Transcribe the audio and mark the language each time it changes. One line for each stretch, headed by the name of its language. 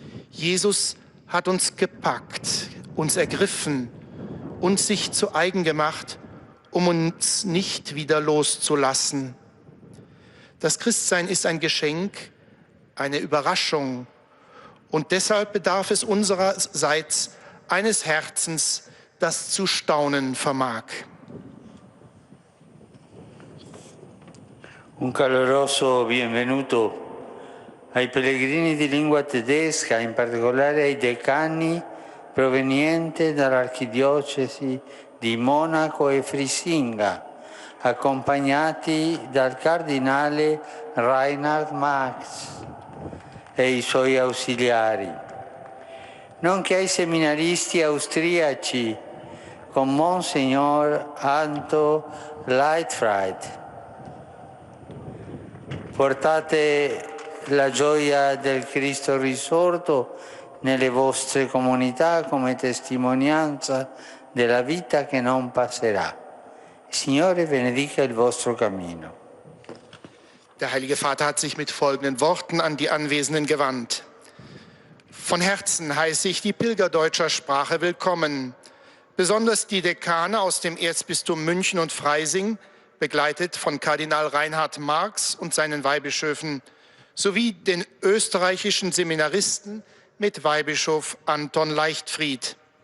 German: Jesus hat uns gepackt, uns ergriffen, uns sich zu eigen gemacht, um uns nicht wieder loszulassen. Das Christsein ist ein Geschenk, eine Überraschung. Und deshalb bedarf es unsererseits eines Herzens, das zu staunen vermag.
Italian: Un caloroso benvenuto ai pellegrini di lingua tedesca, in particolare ai decani provenienti dall'archidiocesi di Monaco e Frisinga, accompagnati dal cardinale Reinhard Marx e i suoi ausiliari, nonché ai seminaristi austriaci con Monsignor Anto Leitfried. Portate la gioia del Cristo risorto nelle vostre comunità come testimonianza della vita che non passerà. Il Signore benedica il vostro cammino.
German: Der Heilige Vater hat sich mit folgenden Worten an die Anwesenden gewandt. Von Herzen heiße ich die Pilger deutscher Sprache willkommen, besonders die Dekane aus dem Erzbistum München und Freising, begleitet von Kardinal Reinhard Marx und seinen Weihbischöfen, sowie den österreichischen Seminaristen mit Weihbischof Anton Leichtfried.